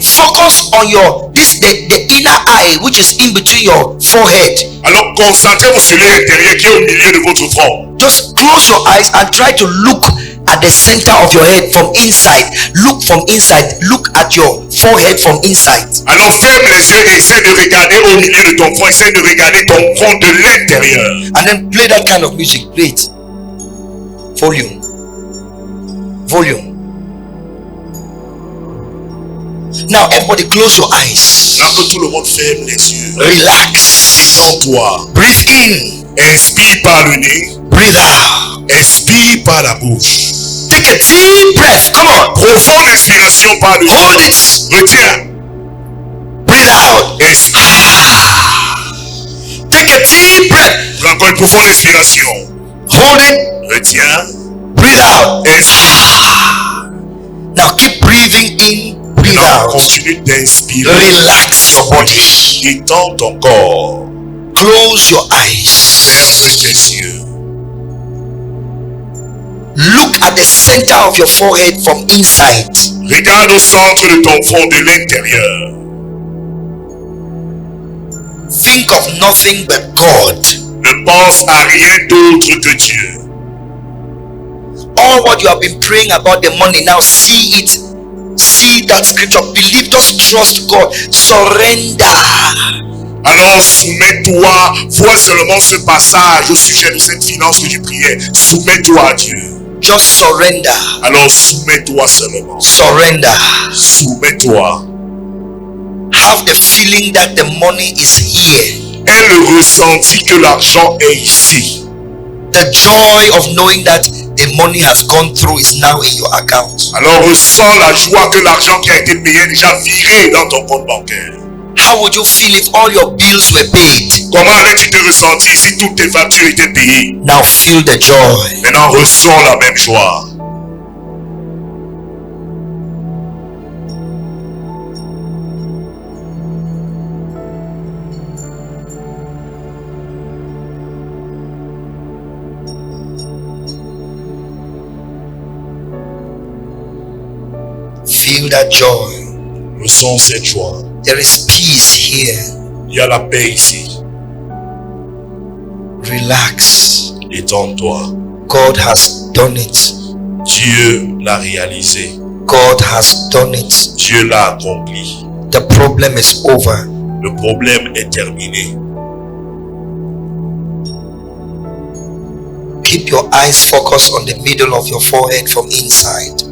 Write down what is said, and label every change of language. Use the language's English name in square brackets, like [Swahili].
[English] Focus on the inner eye which is in between your forehead. [French] Alors concentrez-vous sur l'œil intérieur qui est au milieu de votre front. [English] Just close your eyes and try to look at the center of your head from inside. Look from inside. Look at your forehead from inside. [French] Alors ferme les yeux et essaie de regarder au milieu de ton front. Essaie de regarder ton front de l'intérieur. [English] And then play that kind of music. Play it. Volume. Volume. Now everybody close your eyes. [French] Là que tout le monde ferme les yeux. [English] Relax. [French] Détends-toi. [English] Breathe in. [French] Inspire par le nez. [English] Breathe out. [French] Expire par la bouche. [English] Take a deep breath. Come on. [French] Profonde inspiration par le nez. [English] Hold it. [French] Retiens. [English] Breathe out. [French] Expire. [English] Take a deep breath. [French] Prends encore une profonde inspiration. [English] Hold it. [French] Retiens. [English] Breathe out. [French] Expire. [English] Now keep breathing in. Breathe [French] Maintenant, continue d'inspirer. [English] Relax your body. [French] Détends ton corps. [English] Close your eyes. [French] Ferme tes yeux. [English] Look at the center of your forehead from inside. [French] Regarde au centre de ton front de l'intérieur. [English] Think of nothing but God. [French] Ne pense à rien d'autre que Dieu. [English] All what you have been praying about the money, now see it. See that scripture. Believe, just trust God. Surrender. [French] Alors soumets-toi, vois seulement ce passage au sujet de cette finance que tu priais. Soumets-toi à Dieu. [English] Just surrender. [French] Alors soumets-toi seulement. [English] Surrender. [French] Soumets-toi. [English] Have the feeling that the money is here. [French] Aie le ressenti que l'argent est ici. [English] The joy of knowing that the money has gone through is now in your account. [French] Alors ressens la joie que l'argent qui a été payé est déjà viré dans ton compte bancaire. [English] How would you feel if all your bills were paid? [French] Comment allais-tu te ressentir si toutes tes factures étaient payées? [English] Now feel the joy. [French] Maintenant ressens la même joie. [English] Feel that joy. [French] Ressens cette joie. [English] There is peace here. [French] Il y a la paix ici. [English] Relax. [French] Détends-toi. [English] God has done it. [French] Dieu l'a réalisé. [English] God has done it. [French] Dieu l'a accompli. [English] The problem is over. [French] Le problème est terminé. [English] Keep your eyes focused on the middle of your forehead from inside.